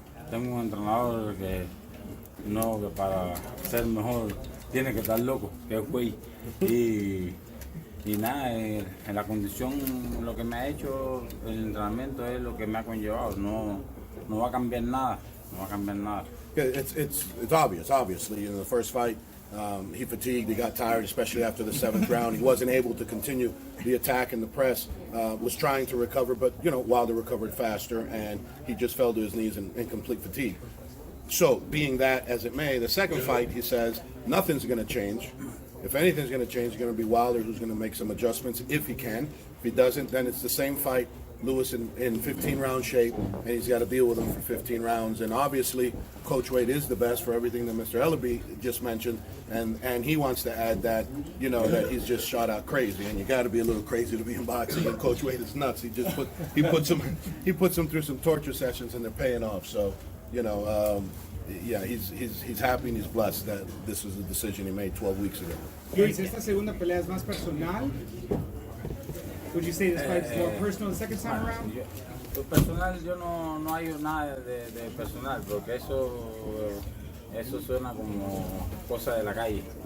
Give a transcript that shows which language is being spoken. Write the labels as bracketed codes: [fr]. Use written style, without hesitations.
[es] Tengo un entrenador que para ser mejor tiene que estar loco, que es güey. Y nada, en la condición lo que me ha hecho el entrenamiento es lo que me ha conllevado. No va a cambiar nada. No va a cambiar nada. [en] Yeah, it's obvious. Obviously, in the first fight, he fatigued. He got tired, especially after the 7th round. He wasn't able to continue the attack and the press. Was trying to recover, but Wilder recovered faster, and he just fell to his knees in complete fatigue. So, being that as it may, the second fight, he says nothing's going to change. If anything's going to change, it's going to be Wilder who's going to make some adjustments if he can. If he doesn't, then it's the same fight. Lewis in 15-round shape, and he's got to deal with him for 15 rounds. And obviously, Coach Wade is the best for everything that Mr. Ellaby just mentioned, and he wants to add that, that he's just shot out crazy, and you got to be a little crazy to be in boxing. And Coach Wade is nuts. He puts him through some torture sessions, and they're paying off. So, yeah, he's happy and he's blessed that this was the decision he made 12 weeks ago. [es] Luis, esta segunda pelea es más personal. [en] Would you say this fight is more personal the second time around? [es] Lo personal, yo no hay nada de personal, porque eso suena como cosa de la calle.